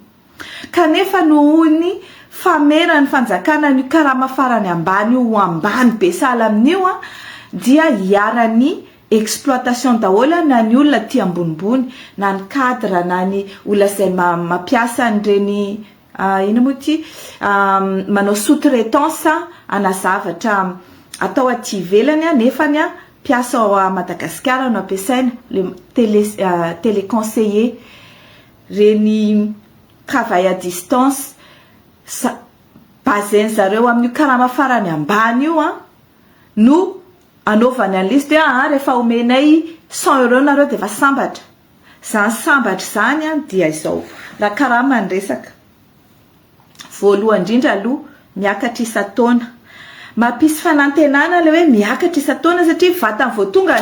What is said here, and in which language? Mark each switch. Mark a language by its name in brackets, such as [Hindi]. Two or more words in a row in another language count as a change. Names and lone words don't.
[Malagasy] Kanefa nohony famerany fanjakana ny karama farany ambany io ho ambany be sahala amin'io dia hiarany exploitation daholo na ny olona ty ambonimbony, na ny cadre, na ny olona izay mampiasa an'ireny ino moa ty manao sous-traitance ana zavatra atao aty ivelany nefany piasa ao à Madagasikara no ampiasaina le téléconseiller reny [French] travail à distance [Malagasy] bazainy zareo amin'ny karama farany ambany io no anaovany an'lisy de rehefa omenay 100 € nareo de efa sambatra zany sambatra zany dia izao raha karama ny resaka voalohany indrindra aloha miakatra isa-taona mampisy fanantenana le hoe miakatra isa-taona satria vatany vao tonga